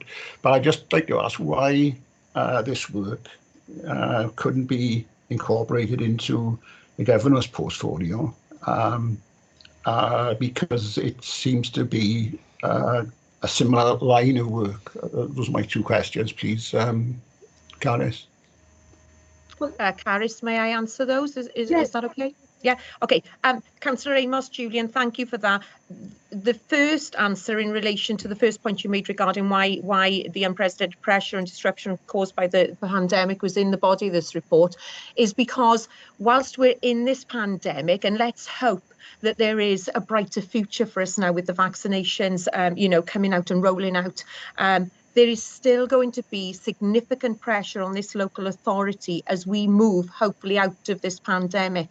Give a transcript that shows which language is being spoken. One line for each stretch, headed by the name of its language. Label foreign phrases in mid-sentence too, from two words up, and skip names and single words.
English: But I'd just like to ask why this work couldn't be incorporated into the governor's portfolio, because it seems to be a similar line of work. Those are my two questions, please. Carys. Well, Carys, may I answer those? Is that okay? Yeah, okay. Councillor Amos, Julian, thank you for that. The first answer in relation to the first point you made regarding why the unprecedented pressure and disruption caused by the pandemic was in the body of this report is because whilst we're in this pandemic, and let's hope that there is a brighter future for us now with the vaccinations, coming out and rolling out, there is still going to be significant pressure on this local authority as we move, hopefully, out of this pandemic.